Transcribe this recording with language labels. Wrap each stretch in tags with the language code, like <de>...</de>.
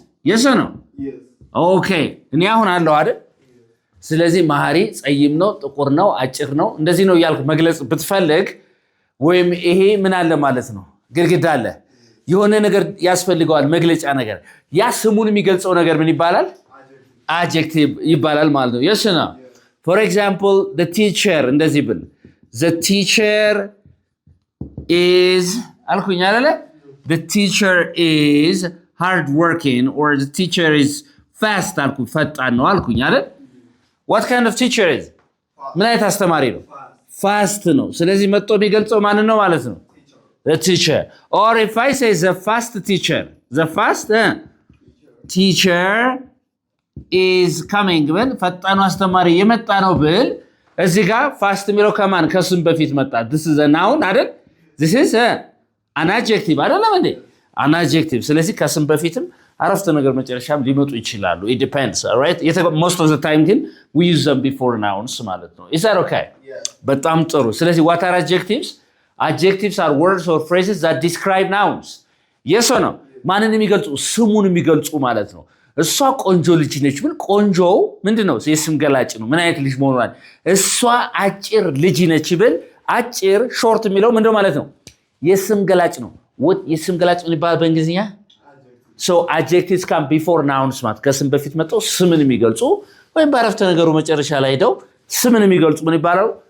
<en>yes or no</en> <am>okay እኔ አሁን አለው አይደል ስለዚህ መሐሪ ጸይም ነው ጥቁር ነው አጭር ነው እንደዚህ ነው ያልኩ መግለጽ ብትፈልግ ወይም ይሄ ምን አለ ማለት ነው ግድግዳ አለ የሆነ ነገር ያስፈልገዋል መግለጫ ነገር ያ ስሙን የሚገልጸው ነገር ምን ይባላል adjective ይባላል ማለት ነው yes or no for example the teacher እንደዚህ ብል</am> <en>the teacher is</en> <am>አልኩኝ አይደለ the teacher is</am> <en>hard working or the teacher is fast</en> <am>አልኩ ፈጣን ነው አልኩኝ አይደል?</am> <en>what kind of teacher is</en> <am>ምን አይነት አስተማሪ ነው? fast ነው። ስለዚህ መጥቶ የሚገልጸው ማንን ነው ማለት ነው?</am> <en>the teacher. Or if I say the fast teacher, the fast teacher is coming</en> <am>ብል ፈጣኑ አስተማሪ የመጣ ነው ብል እዚህ ጋር fast የሚለው ከማን ከስም በፊት መጣ?</am> <en>this is a noun አይደል? this is an adjective</en> <am>አይደለም እንዴ? an adjective። ስለዚህ ከስም በፊትም አረፍተ ነገር መጨረሻም ሊመጡ ይችላሉ።</am> <en>it depends, all right? most of the time ግን we use them before nouns</en> <am>ማለት ነው።</am> <en>is that okay?</en> <am>በጣም ጥሩ። ስለዚህ</am> <en>what are adjectives? Adjectives are words or phrases that describe nouns. yes or no?</en> <am>ማንን የሚገልጹ ስሙን የሚገልጹ ማለት ነው። እሷ ቆንጆ ልጅ ነች ብል ቆንጆው ምንድነው? የስም ገላጭ ነው። ምን አይነት ልጅ መሆኗን። እሷ አጭር ልጅ ነች ብል አጭር ሾርት የሚለው ምንድነው ማለት ነው? የስም ገላጭ ነው። የስም ገላጭ ምን ይባላል በእንግሊዝኛ?</am> <en>so adjectives come before nouns</en> <am>ማለት ከስም በፊት መጥተው ስምን የሚገልጹ ወይም በአረፍተ ነገሩ መጨረሻ ላይ ሄደው ስምን የሚገልጹ ምን ይባላሉ?</am>